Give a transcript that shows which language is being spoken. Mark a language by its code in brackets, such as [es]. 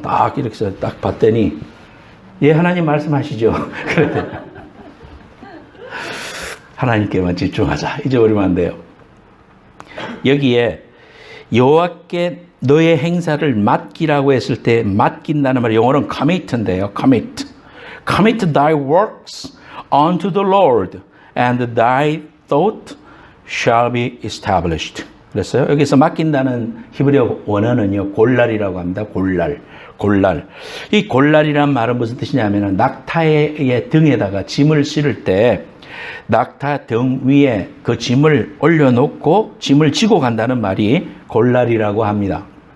[ko] 딱 이렇게 해서 딱 봤더니 예 하나님 말씀하시죠. 그랬더니 하나님께만 집중하자. 잊어버리면 안 돼요. 여기에 여호와께 너의 행사를 맡기라고 했을 때 맡긴다는 말 영어로는 commit인데요. [en] Commit thy works unto the Lord and thy thought shall be established. [ko] 그랬어요. 여기서 맡긴다는 히브리어 원어는요. 골랄이라고 합니다. 골랄. 이 골랄이란 말은 무슨 뜻이냐면 낙타의 등에다가 짐을 실을 때 낙타 등 위에 그 짐을 올려놓고 짐을 지고 간다는 말이 골랄이라고 합니다.